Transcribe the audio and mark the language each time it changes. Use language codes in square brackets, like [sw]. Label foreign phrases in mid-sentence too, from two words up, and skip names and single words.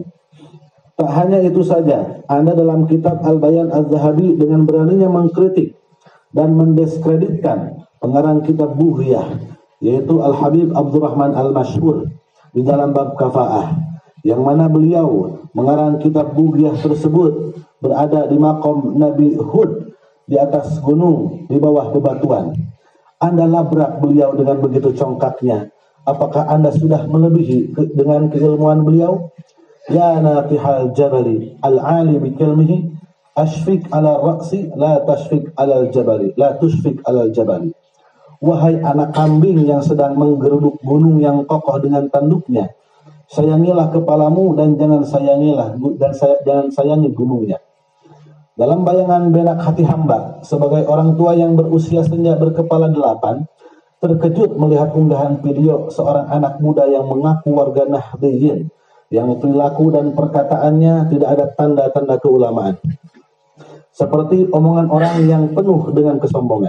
[id] Tak hanya itu saja, Anda dalam kitab Al-Bayan Az-Zahabi dengan beraninya mengkritik dan mendiskreditkan pengarang kitab Bughyah, yaitu Al-Habib Abdurrahman Al-Mashhur, di dalam bab kafa'ah, yang mana beliau mengarang kitab Bughyah tersebut berada di maqam Nabi Hud di atas gunung di bawah bebatuan. Anda labrak beliau dengan begitu congkaknya. Apakah Anda sudah melebihi dengan keilmuan beliau? [ar] يا ناطح الجبل العالي بكلمه أشفق على رأسي لا تشفق على الجبل لا تشفق على الجبل. [id] Wahai anak kambing yang sedang menggeruduk gunung yang kokoh dengan tanduknya, sayangilah kepalamu dan jangan sayangi gunungnya. Dalam bayangan benak hati hamba, sebagai orang tua yang berusia senja berkepala 8, terkejut melihat unggahan video seorang anak muda yang mengaku warga Nahdliyin, yang perilaku dan perkataannya tidak ada tanda-tanda keulamaan, seperti omongan orang yang penuh dengan kesombongan.